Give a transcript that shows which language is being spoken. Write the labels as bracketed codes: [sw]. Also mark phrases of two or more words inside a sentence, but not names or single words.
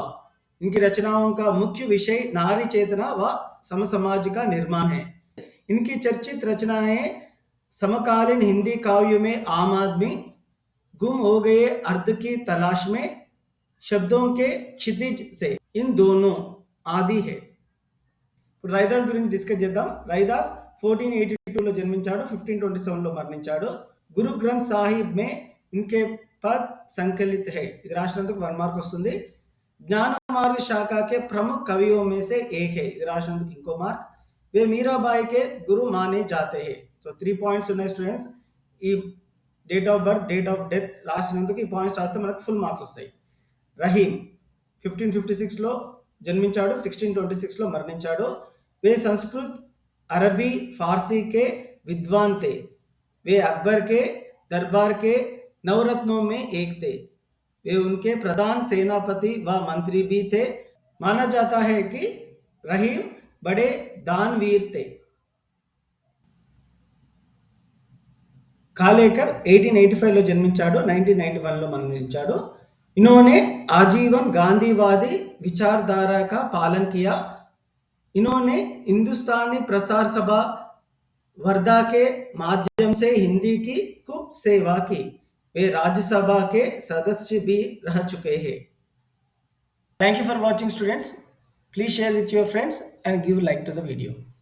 [hi] इनकी रचनाओं का मुख्य विषय नारी चेतना व समसमाज का निर्माण है. इनकी चर्चित रचनाएं समकालीन हिंदी काव्य में आम आदमी, गुम हो गए अर्थ की तलाश में, शब्दों के क्षितिज से, इन दोनों आदि है. [te] రైదాస్ గురించి డిస్కస్ చేద్దాం. రైదాస్ 1482లో జన్మించాడు. 1527లో మరణించాడు. [hi] गुरु ग्रंथ साहिब में इनके पद संकलित है. [te] ఇది రాసినందుకు 1 మార్క్ వస్తుంది. [hi] ज्ञान मार्ग शाखा के प्रमुख कवियों में से एक है. [te] ఇది రాసినందుకు ఇంకో మార్క్. [hi] वे मीराबाई के गुरु माने जाते हैं. [te] సో 3 పాయింట్స్ ఉన్నాయి స్టూడెంట్స్. ఈ [en] date of birth, date of death [te] రాసినందుకు ఈ పాయింట్స్ రాస్తే మనకు [en] full marks [te] వస్తాయి. రహీం 1556లో जन्मिंचाడు. 1626లో మరణించాడు. [hi] वे संस्कृत, अरबी, फारसी के विद्वान थे. वे अकबर के दरबार के नवरत्नों में एक थे. वे उनके प्रधान सेनापति व मंत्री भी थे. माना जाता है कि रहीम बड़े दानवीर थे. [te] కాలేకర్ 1885లో జన్మించాడు. 1991లో మరణించాడు. [hi] इन्होंने आजीवन गांधीवादी विचारधारा का पालन किया। इन्होंने हिंदुस्तानी प्रसार सभा वर्धा के माध्यम से हिंदी की खूब सेवा की। वे राज्यसभा के सदस्य भी रह चुके हैं। [en] Thank you for watching, students. Please share with your friends and give like to the video.